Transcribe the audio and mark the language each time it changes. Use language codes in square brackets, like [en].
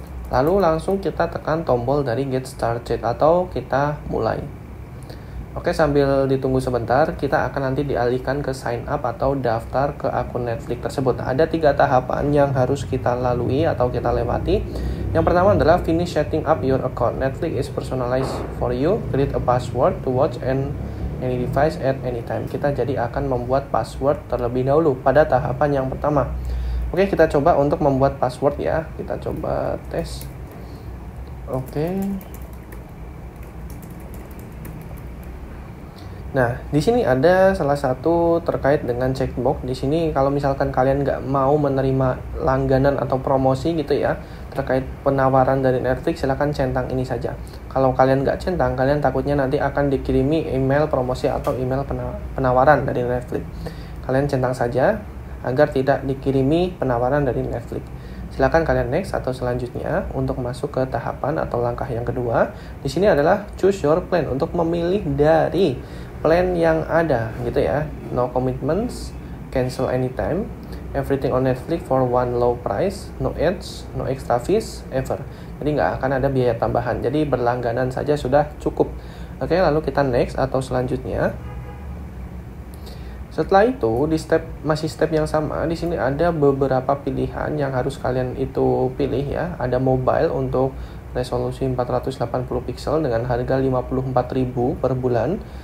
[id] Lalu langsung kita tekan tombol dari Get Started atau kita mulai. Oke, sambil ditunggu sebentar, kita akan nanti dialihkan ke sign up atau daftar ke akun Netflix tersebut. Ada 3 tahapan yang harus kita lalui atau kita lewati. Yang pertama adalah [en] finish setting up your account. Netflix is personalized for you. Create a password to watch and any device at any time. [id] Kita jadi akan membuat password terlebih dahulu pada tahapan yang pertama. Oke, kita coba untuk membuat password ya. Kita coba tes. Oke. Nah, di sini ada salah satu terkait dengan checkbox. Di sini kalau misalkan kalian nggak mau menerima langganan atau promosi gitu ya, terkait penawaran dari Netflix, silahkan centang ini saja. Kalau kalian nggak centang, kalian takutnya nanti akan dikirimi email promosi atau email penawaran dari Netflix. Kalian centang saja agar tidak dikirimi penawaran dari Netflix. Silakan kalian next atau selanjutnya untuk masuk ke tahapan atau langkah yang kedua. Di sini adalah [en] choose your plan, [id] untuk memilih dari plan yang ada gitu ya. [en] No commitments, cancel anytime, everything on Netflix for one low price, no ads, no extra fees ever. [id] Jadi nggak akan ada biaya tambahan. Jadi berlangganan saja sudah cukup. Oke, lalu kita next atau selanjutnya. Setelah itu di step yang sama, di sini ada beberapa pilihan yang harus kalian itu pilih ya. Ada mobile untuk resolusi 480 pixel dengan harga 54.000 per bulan.